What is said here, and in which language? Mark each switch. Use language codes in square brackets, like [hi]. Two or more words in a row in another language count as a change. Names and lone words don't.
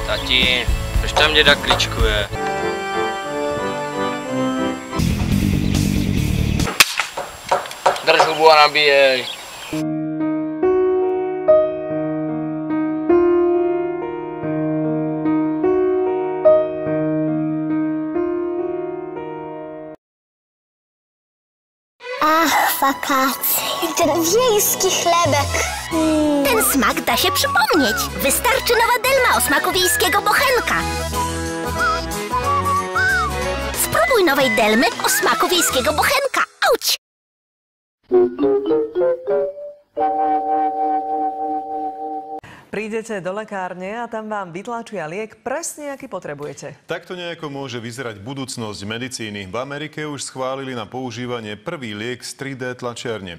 [cs] Martin, proč tam děda kličkuje? Drž hubu a nabíjej. [pl] Wakacje. Ten wiejski chlebek. Ten smak da się przypomnieć. Wystarczy nowa Delma o smaku wiejskiego bochenka. Spróbuj nowej Delmy o smaku wiejskiego bochenka. Auć! [sk] Prídete do lekárne a tam vám vytlačia liek presne, aký potrebujete. Takto nejako môže vyzerať budúcnosť medicíny. V Amerike už schválili na používanie prvý liek z 3D tlačiarne.